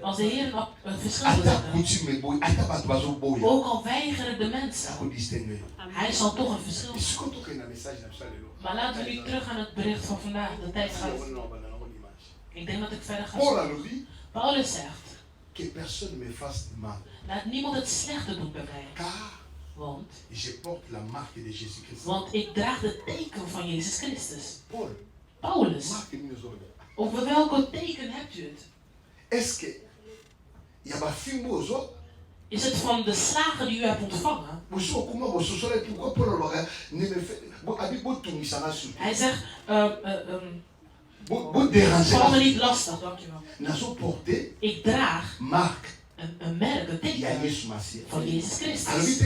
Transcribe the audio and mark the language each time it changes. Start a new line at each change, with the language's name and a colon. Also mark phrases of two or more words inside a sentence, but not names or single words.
Dutch: Als de Heer een verschil wil zetten, ook al weigeren de mensen, hij zal toch een verschil zetten. Maar laten we nu terug aan het bericht van vandaag. De tijd gaat. Ik denk dat ik verder ga. Paulus zegt,
French: que personne me fasse mal.
Dutch: Laat niemand het slechte doen bij mij.
French: Car
Dutch: want
French: je porte la marque de Jésus Christ.
Dutch: Want ik draag het teken van Jezus Christus. Paulus. Over welke teken hebt u het?
French: Est-ce que
Dutch: is het van de slagen die u hebt ontvangen? Hij zegt, val me niet lastig, dankjewel. Ik draag een merk, een teken van Jezus Christus.